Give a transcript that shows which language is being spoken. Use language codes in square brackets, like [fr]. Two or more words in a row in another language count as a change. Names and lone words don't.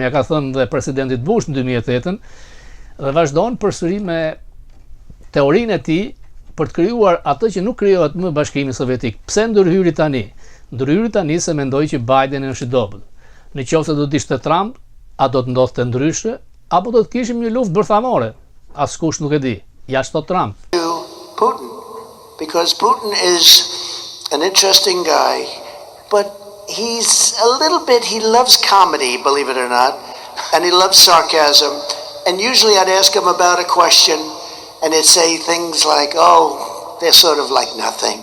[sq] Ja ka thënë dhe presidentit Bush në 2008 dhe vazhdon përsëri me teorinë e tij për të krijuar atë që nuk krijohet më Bashkimi Sovjetik. Pse ndërhyri tani? Ndërhyri tani se mendoi që Biden është i dobët. Në qoftë se do të ishte Trump, a do të ndodhte ndryshe, apo do të kishim një luftë bërthamore? Askush nuk e di. Ja shto Trump. [en] Putin, because Putin is an interesting guy, but he's a little bit, he loves comedy, believe it or not, and he loves sarcasm, and usually I'd ask him about a question, and he'd say things like, oh, they're sort of like nothing.